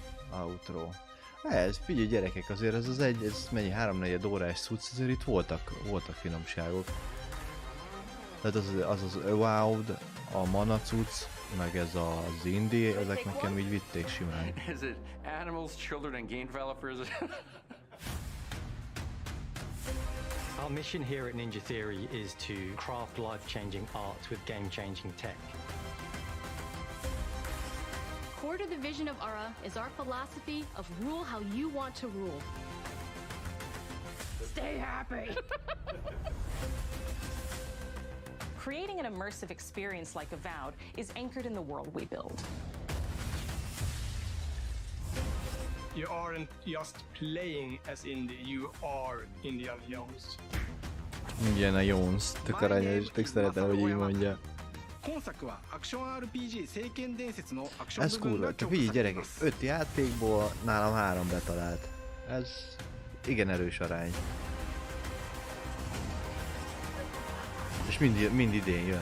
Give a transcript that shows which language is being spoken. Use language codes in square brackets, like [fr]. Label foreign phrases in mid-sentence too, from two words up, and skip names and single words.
[en] Outro. [hu] Ez, figyelj gyerekek, azért ez mennyi 3-4 órás cucc, azért itt voltak finomságok. Tehát az Avowed, a Mana cucc, meg ez az Indie, ezek nekem így vitték simán. [en] Is it animals, children and game developers? Our mission here at Ninja Theory is to craft life-changing art with game-changing tech. Core to the vision of Ara is our philosophy of rule how you want to rule. Stay happy! Creating an immersive experience like Avowed is anchored in the world we build. You aren't just playing as Indie, you are Indiana Jones. Indiana Jones, [hu] tök aranyos, tök szeretem, hogy így mondja. Ez kurva, te figyelj gyerekek, 5 játékból nálam 3 betalált. Ez igen erős arány. És mind idén jön.